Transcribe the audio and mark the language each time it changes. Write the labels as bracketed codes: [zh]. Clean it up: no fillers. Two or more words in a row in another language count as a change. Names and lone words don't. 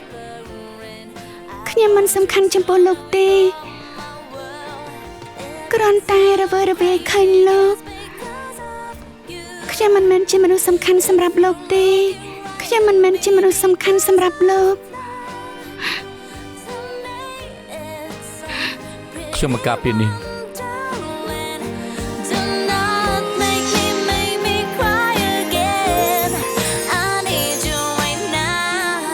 [km] ខ្ញុំមិនសំខាន់ចំពោះលោកទេគ្រាន់តែរវើរវាយឃើញលោកខ្ញុំមិនមែនជាមនុស្សសំខាន់សម្រាប់លោកទេខ្ញុំមិនមែនជាមនុស្សសំខាន់សម្រាប់លោក ខ្ញុំមកការពារនេះ [en] Do not make me cry again. I need you right now.